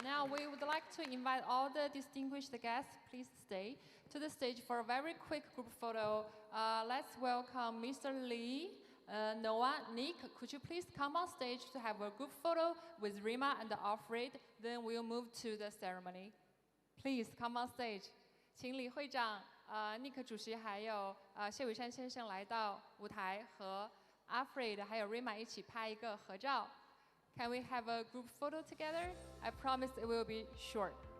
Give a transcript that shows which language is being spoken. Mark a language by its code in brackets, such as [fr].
[en] Now we would like to invite all the distinguished guests, please stay, to the stage for a very quick group photo. Let's welcome Mr. Lee, Noah, Nick, could you please come on stage to have a group photo with Rima and Alfred? Then we'll move to the ceremony. Please come on stage. [zh] 请李会长、Nick 主席还有谢伟山先生来到舞台，和 Alfred 还有 Rima 一起拍一个合照。 [en] Can we have a group photo together? I promise it will be short.